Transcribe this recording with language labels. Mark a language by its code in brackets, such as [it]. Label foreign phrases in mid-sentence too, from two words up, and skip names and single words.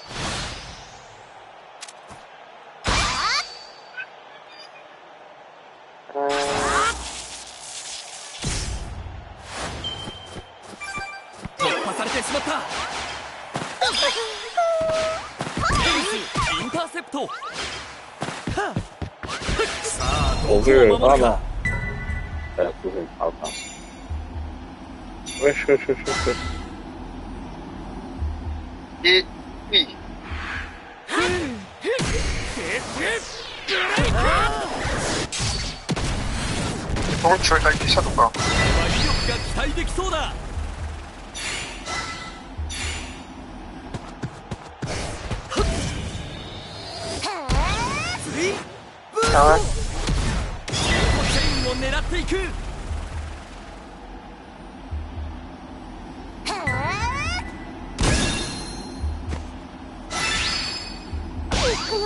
[ja] 突破されてしまった。インターセプト。さあ、どこを [fr] Ok, [ja] 守る ah か [fr] non. Ah non. Wesh, wesh, wesh, wesh. Et oui. Bon, tu veux attaquer ça ou pas? [ja] 威力が期待できそうだ。 [fr] Ah ouais? [ja] チェーンを狙っていく。行くよ。